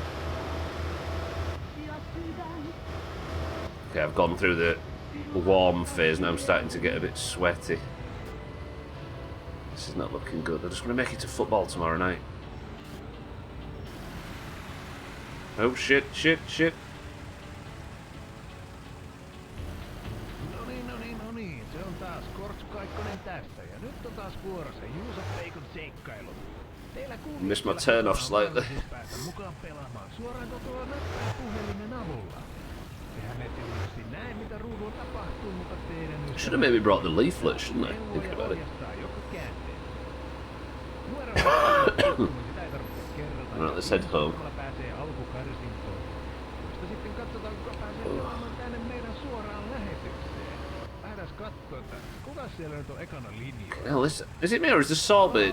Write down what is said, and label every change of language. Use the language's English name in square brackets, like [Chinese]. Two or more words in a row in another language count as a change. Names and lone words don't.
[English] Okay, I've gone through the warm phase, now I'm starting to get a bit sweaty. This is not looking good. I'm just going to make it to football tomorrow night. Oh shit, shit, shit. [Finnish] No niin, se on taas Kortsu Kaikkonen tästä ja nyt on taas vuorossa Juuso Peikon seikkailu. Teillä [English] Missed my turn off slightly. [Finnish] päästä mukaan pelaamaan suoraan kotoa näppäin puhelimen avulla. Tehän ette tietysti näe mitä ruudulla tapahtuu, mutta teidän nyt... [English] Should have maybe brought the leaflet, shouldn't I? Thinking about it. Right, let's head home. Hell, is it me or is the Sorbet?